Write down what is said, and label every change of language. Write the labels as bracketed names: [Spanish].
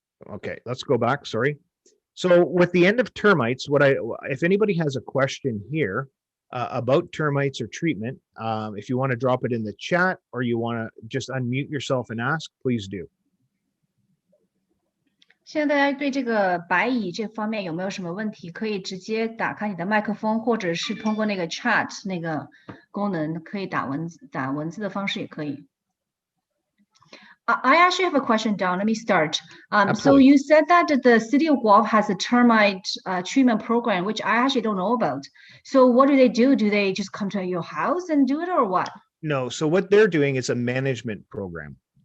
[English] Okay, let's go back. Sorry. So with the end of termites, if anybody has a question here about termites or treatment, if you want to drop it in the chat or you want to just unmute yourself and ask, please do. [Chinese] 现在大家对这个白蚁这方面有没有什么问题？可以直接打开你的麦克风，或者是通过那个 chat 那个功能，可以打文字的方式也可以。 [English] I actually have a question, Don. Let me start. So Absolutely. you said that the city of Guelph has a termite treatment program, which I actually don't know about. So what do? Do they just come to your house and do it, or what? No, so what they're doing is a management program.